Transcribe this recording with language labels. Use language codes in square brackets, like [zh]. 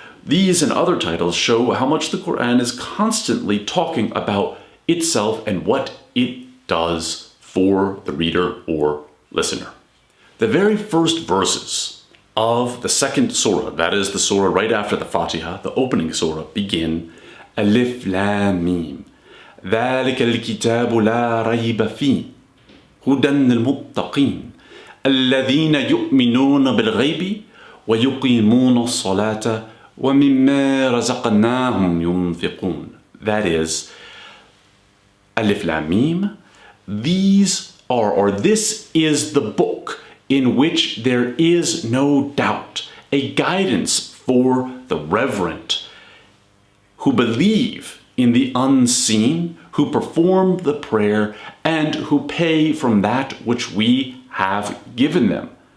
[en] These and other titles show how much the Quran is constantly talking about itself and what it does for the reader or listener. The very first verses of the second surah, that is the surah right after the Fatiha, the opening surah, begin Alif Lam Mim. [ar] ذلك الكتاب لا ريب فيه هدى للمتقين الذين يؤمنون بالغيب ويقيمون الصلاة ومما رزقناهم ينفقون. [en] That is Alif Lam Mim. These are, or this is the book in which there is no doubt, a guidance for the reverent who believe in the unseen, who perform the prayer, and who pay from that which we have given them.